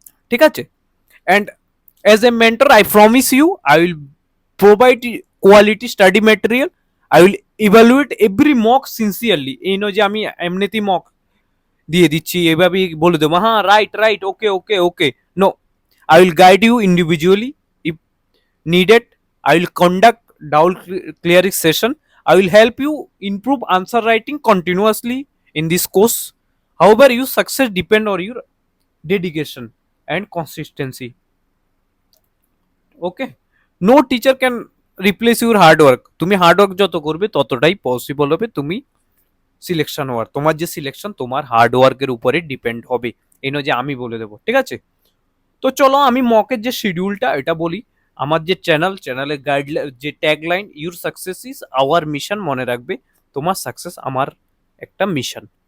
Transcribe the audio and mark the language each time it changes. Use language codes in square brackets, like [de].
[bn] ঠিক আছে, [en] And as a mentor I promise you I will provide quality study material. I will evaluate every mock sincerely. [bn] এই নয় যে আমি এমনিতেই মক দিয়ে দিচ্ছি, এভাবেই বলে দেবো হ্যাঁ right right okay okay okay. [en] No, I will guide you individually if needed. I will conduct doubt clearing session. I will help you improve answer writing continuously in this course. However, your success depend on your dedication and consistency. Okay, no teacher can replace your hard work. [bn] তুমি hard work যত করবে ততটাই possible হবে তুমি selection হওয়ার। তোমার যে selection তোমার হার্ড ওয়ার্কের উপরে ডিপেন্ড হবে, এই নয় যে আমি বলে দেবো। ঠিক আছে, তো চলো আমি মকের যে শিডিউলটা এটা বলি। আমার যে চ্যানেলের গাইডলাইন যে tagline, [en] your success is our mission, [bn] মনে রাখবে তোমার সাকসেস আমার একটা মিশন।